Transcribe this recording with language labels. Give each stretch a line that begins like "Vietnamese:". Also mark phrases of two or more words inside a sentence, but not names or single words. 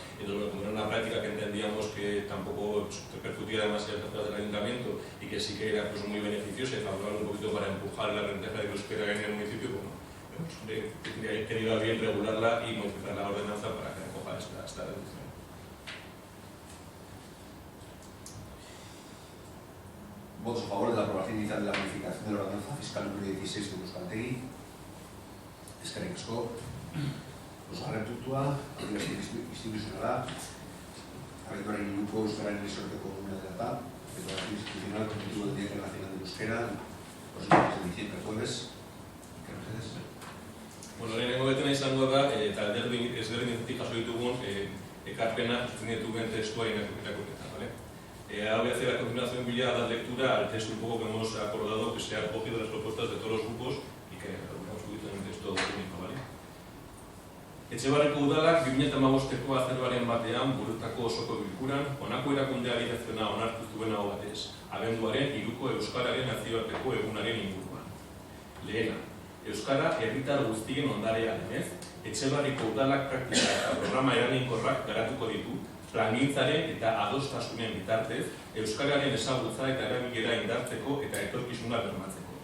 Spanish: Entonces, como era una práctica que entendíamos que tampoco repercutía demasiado en el ayuntamiento y que sí que era pues, muy beneficiosa y favorable un poquito para empujar la ventaja de euskera en el municipio, bueno, he tenido a bien regularla y modificar la ordenanza para que recoja esta reducción. Votos a favor de la aprobación inicial de la modificación de la ordenanza fiscal número 16 de Euskaltegi.
Basque: Eskerrik asko. Laugarren puntua, ardura instituzionala, abenduaren 3ko euskararen esorteko eguna dela eta
Spanish: declaración institucional con motivo del Día Internacional del Euskera, próximo 6 de diciembre, jueves. ¿Qué nos dices?
Basque: Bueno, lehenengo betena izango da, eta ezberdinetatik jaso ditugun ekarpena susten ditugun testua irakurketa,
Spanish: ¿vale? Ahora voy a hacer a continuación, voy a dar lectura al texto un poco que hemos acordado, que se ha recogido las propuestas de todos los grupos y que regulamos un poquito en un texto único, ¿vale?
Basque: Etxebarriko udalak 2015ko azaroaren batean burutako osoko bilkuran honako erakunde adierazpena onartu zuen aho batez, abenduaren 3ko Euskararen nazioarteko egunaren inguruan. Lehena, Euskara herritar guztien ondarea denez, Etxebarriko udalak praktika eta programa eraginkorrak garatuko ditu, plangintzaren eta adostasunen bitartez, Euskararen ezagutza eta erabilera indartzeko eta etorkizuna bermatzeko.